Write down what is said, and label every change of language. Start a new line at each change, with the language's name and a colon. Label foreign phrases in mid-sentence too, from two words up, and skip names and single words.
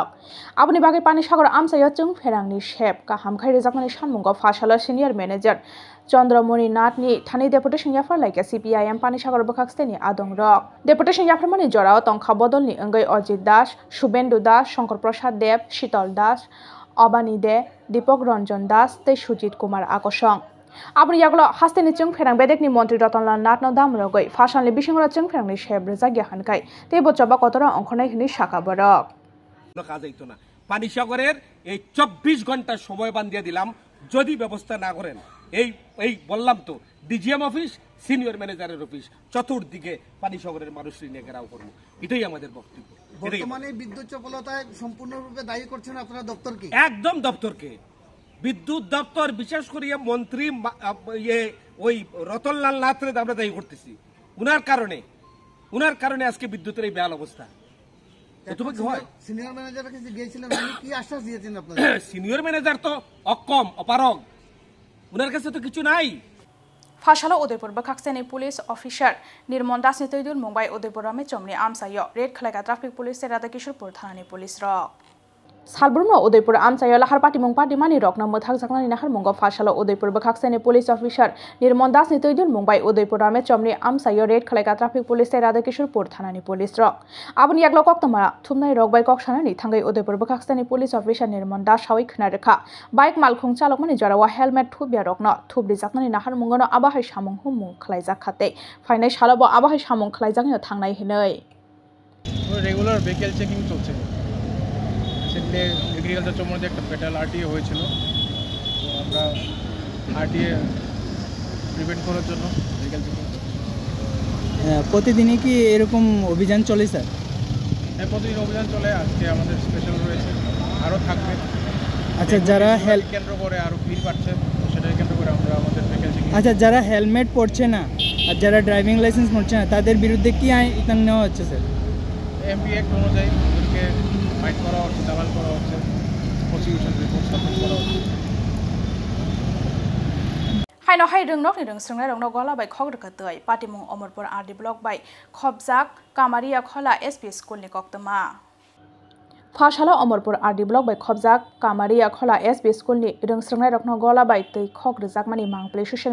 Kok Borok: आबनि बागै पानिसागर आमसाया जों फेरांनि शेप गाहाम खै रोजाकनानै सानमुंगाव फासालो
English: senior manager
Kok Borok: चंद्रमणि नाथनि थानी डेपुटेशन जाफार लाइका CPIM पानिसागर बखाक्सेनि आदंग्रक डेपुटेशन जाफारमानि जराव तंखा बदलनि अंगै अजित दास शुभेन्दु दास शंकर प्रसाद देव शीतल दास अबानी दे दीपक रंजन दास ते सुजित कुमार आकर्षण आबनि यागलो हास्तेनि जों फेरां बेदेकनि मंत्री रतनलाल नाथ न दामरगै फासाननि बिसिंगरा जों फेरांनि शेब रोजागिया हानखाय ते बचबा कतरा अंखनाय हिनि शाखा बरक
Bangla: কাজ হইতো না। পানিসাগরের এই 24 ঘন্টা সময় বান্ধিয়ে দিলাম, যদি ব্যবস্থা না করেন এই বললাম তো ডিজিএম অফিস, সিনিয়র ম্যানেজারের অফিস, চতুর্দিকে পানিসাগরের মানুষ নিয়ে ঘেরাও করবো। এটাই আমাদের বক্তব্য। বর্তমানে বিদ্যুৎ চপলতায় সম্পূর্ণরূপে দায়ী করছেন আপনারা দপ্তরকে? একদম দপ্তরকে, বিদ্যুৎ দপ্তর, বিশেষ করে মন্ত্রী ওই রতনলাল নাথরে আমরা দায়ী করতেছি। উনার কারণে আজকে বিদ্যুতের এই বেহাল অবস্থা। সিনিয়র ম্যানেজারের কাছে গিয়েছিলেন, উনি কি আশ্বাস দিয়েছেন আপনাদের?
English: senior manager
Bangla: তো অক্ষম, অপারগ, উনার কাছে তো কিছু নাই।
Kok Borok: फासालो उदयपुर बखाक्सेनि
English: police officer
Kok Borok: निर्मल दास नितैदुल मुंबाई उदयपुर रामे चमनि आमसायो रेड खलायगा
English: traffic police
Kok Borok: राधा किशोरपुर थानानि पुलिस रक सालब्रुमो उदयपुर आमसायो लाहार पाटिमुं पाटिमानि रकना मोथाक जाकनानि नाहार मुंगो फासालो उदयपुर बखाक्सेनि
English: police officer
Kok Borok: निर्मल दास नितैदुल मुंबाई उदयपुर रामे चमनि आमसायो रेड खलायगा
English: traffic police
Kok Borok: राधा किशोरपुर थानानि पुलिस रक आबनि यागलो कक्तमा थुमनाय रक बाय कक्सानानि थांगै उदयपुर बखाक्सेनि
English: police officer
Kok Borok: निर्मल दास सावै खनारेखा बाइक मालखुं चालकमानि जरावा हेलमेट थुबिया रकनो थुबरि जाकनानि नाहार मुंगनो आबाहाय सामुं हुमुं खलायजाखाते फाइनाय सालबो आबाहाय सामुं खलायजागनो थांनाय हिनै
English: regular vehicle checking
Bangla: চলছে।
English: recently agriculture
Bangla: চৌমুহনীতে একটা
English: fatal RTA
Bangla: হয়েছিল, তো আমরা
English: RTA prevent
Bangla: করার জন্য
English: vehicle checking.
Bangla: প্রতিদিনই কি এরকম অভিযান চলে স্যার? হ্যাঁ, প্রতিদিন অভিযান চলে। আজকে আমাদের স্পেশাল রয়েছে, আরও থাকবে। আচ্ছা, যারা কেন্দ্র করে আরও ভিড় বাড়ছে, সেটাকে কেন্দ্র করে আমরা আমাদের
English: vehicle checking.
Bangla: আচ্ছা, যারা হেলমেট পরছে না আর যারা
English: driving license
Bangla: পড়ছে না তাদের বিরুদ্ধে কি আইন নেওয়া হচ্ছে স্যার?
English: MP act
Bangla: অনুযায়ী ওদেরকে ফাইট করা হচ্ছে, চালান করা হচ্ছে,
English: prosecution report submit
Bangla: করা হচ্ছে।
Kok Borok: हायनो हाय रोंनक नि रोंस्रंनाय रंनो गला बाय खग रखतै पाटिमुं अमरपुर
English: RD block
Kok Borok: बाय खबजाक कामारिया खला
English: SP school
Kok Borok: नि कक्तमा फासालो अमरपुर
English: RD block
Kok Borok: बाय खबजाक कामारिया खला
English: SP school
Kok Borok: नि रोंस्रंनाय रंनो गला बाय तै खग रजाकमानि मांगप्ले ससियेल